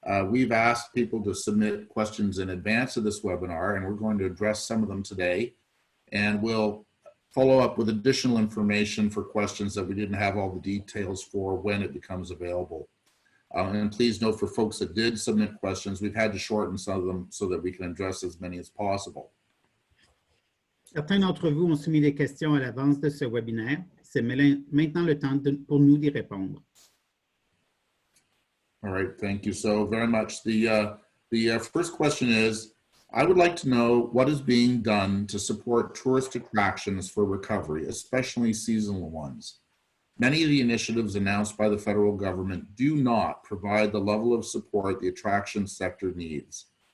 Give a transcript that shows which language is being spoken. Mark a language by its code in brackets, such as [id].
[en] We've asked people to submit questions in advance of this webinar, and we're going to address some of them today. And we'll follow up with additional information for questions that we didn't have all the details for when it becomes available. And please note, for folks that did submit questions, we've had to shorten some of them so that we can address as many as possible. [fr] Certains d'entre vous ont soumis des questions à l'avance de ce webinaire. C'est maintenant le temps pour nous d'y répondre. [en] All right, thank you so very much. The first question is, I would like to know what is being done to support tourist attractions for recovery, especially seasonal ones. Many of the initiatives announced by the federal government do not provide the level of support the attraction sector needs.